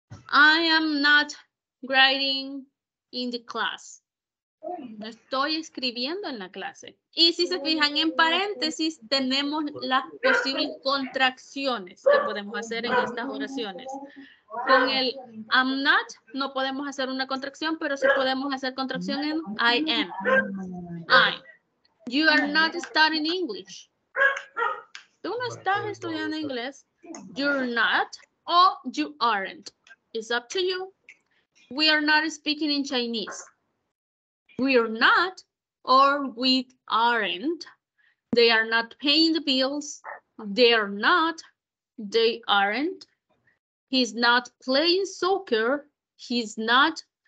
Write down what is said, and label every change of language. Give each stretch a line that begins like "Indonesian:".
English: I am not writing in the class.
Spanish: No estoy escribiendo en la clase. Y si se fijan en paréntesis, tenemos las posibles contracciones que podemos hacer en estas oraciones. Con el
English: I'm not
Spanish: no podemos hacer una contracción, pero sí podemos hacer contracción en
English: I am. I. You are not studying English.
Spanish: Tú no estás estudiando inglés.
English: You're not or you aren't. It's up to you. We are not speaking in Chinese. We're not or we aren't. They are not paying the bills. They're not. They aren't. He's not playing soccer. He's not.